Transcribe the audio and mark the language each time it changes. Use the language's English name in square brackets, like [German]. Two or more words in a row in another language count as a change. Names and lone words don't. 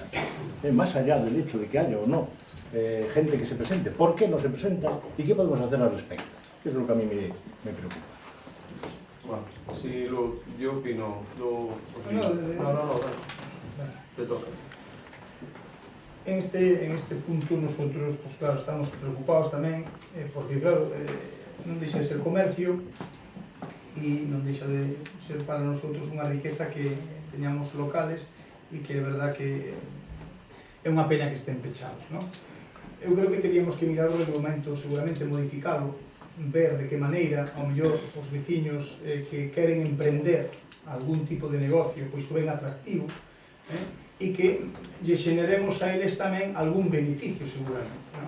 [Spanish] Más allá del hecho de que haya o no gente que se presente, ¿por qué no se presenta? ¿Y qué podemos hacer al respecto? Que es lo que a mí me preocupa. Bueno, si yo opino... No, te toca. En este punto nosotros, [Galician] pues claro, estamos preocupados tamén, porque claro, non deixa de ser comercio e non deixa de ser para nosotros unha riqueza que teñamos locales e que é verdad que é unha pena que estén pechados, non? Eu creo que teríamos que mirar o reglamento, seguramente modificalo, ver de que maneira, ao mellor, os veciños que queren emprender algún tipo de negocio, pois o ben atractivo, e que lle xeneremos a eles tamén algún beneficio, seguramente, non?